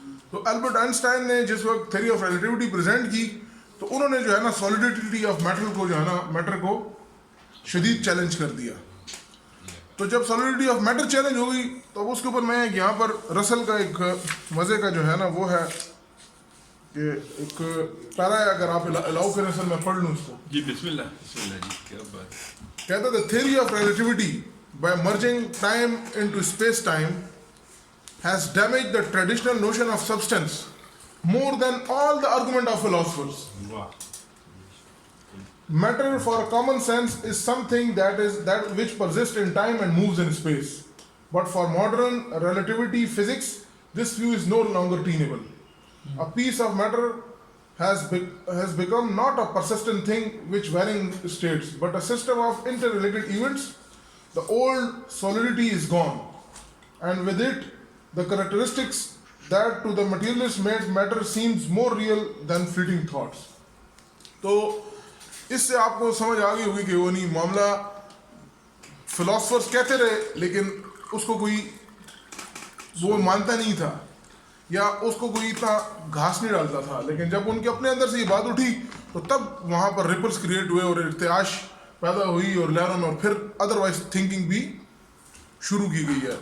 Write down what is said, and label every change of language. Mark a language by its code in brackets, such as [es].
[ur] تو Albert Einstein نے جس وقت تھیوری آف ریلیٹیوٹی پریزنٹ کی تو انہوں نے جو ہے نا سالیڈیٹی آف میٹر کو جو ہے نا میٹر کو شدید چیلنج کر دیا. تو جب سالیڈیٹی آف میٹر چیلنج ہو گئی تو اب اس کے اوپر میں یہاں پر رسل کا ایک مزے کا جو ہے نا وہ ہے کہ ایک پیرا ہے, اگر آپ الاؤ کریں سر میں پڑھ لوں اس کو. جی بسم اللہ جی, کیا بات. کہتا تھا [en] Theory of relativity by merging time into space time has damaged the traditional notion of substance more than all the argument of philosophers. Matter for common sense is something that which persists in time and moves in space. But for modern relativity physics, this view is no longer tenable. A piece of matter has become not a persistent thing which varying states, but a system of interrelated events. The old solidity is gone, and with it the characteristics that to the materialist made matter seems more real than fleeting thoughts. [ur] تو اس سے آپ کو سمجھ آ گئی ہوگی کہ وہ نہیں معاملہ فلاسفرز کہتے رہے لیکن اس کو کوئی وہ مانتا نہیں تھا یا اس کو کوئی اتنا گھاس نہیں ڈالتا تھا, لیکن جب ان کے اپنے اندر سے یہ بات اٹھی تو تب وہاں پر ریپلز کریٹ ہوئے اور ارتعاش پیدا ہوئی اور لہروں میں, اور پھر ادروائز تھنکنگ بھی شروع کی گئی ہے.